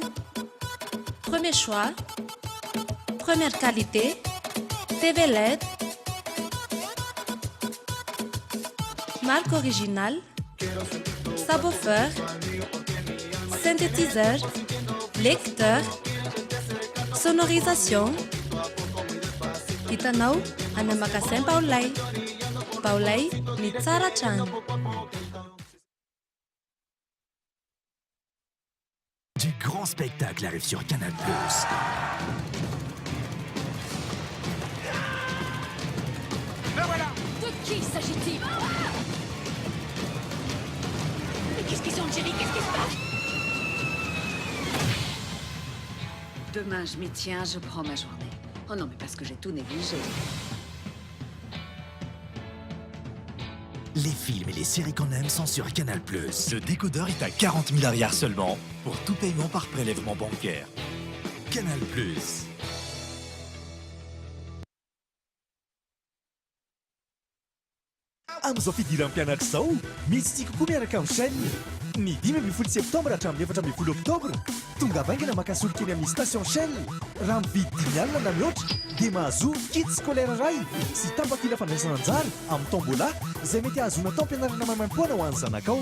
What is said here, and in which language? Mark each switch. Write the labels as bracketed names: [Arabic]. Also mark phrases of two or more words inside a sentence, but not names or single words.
[French] Premier choix, première qualité, TV LED, marque originale, subwoofer, synthétiseur, lecteur, sonorisation. [Malagasy] Hitanao any amin'ny magasin Baolay. Baolay ny tsara trano. [French] Du grand spectacle arrive sur Canal+. Ben voilà. De qui s'agit-il? Mais qu'est-ce qu'ils ont, Jerry? Qu'est-ce qui se passe? Demain, je m'y tiens, je prends ma journée. Oh non, mais parce que j'ai tout négligé. Les films et les séries qu'on aime sont sur Canal+. Le décodeur est à 40 000 arrières seulement, pour tout paiement par prélèvement bancaire. Canal+. [Malagasy] Amin'izao fidiran'ny mpianatra izao, misy tsika koa miaraka amin'ny chaîne. Ny 5 septambra hatramin'ny 14 oktobra, tonga vaingana makasolo kely amin'ny station Shell. Raha mividy 5 alina na mihoatra, dia mahazo [French] kit scolaire [Malagasy] iray sy tapakila fandraisana anjara amin'ny tombola izay mety ahazona tao am-pianarana maimaimpoana ho an'ny zanakao.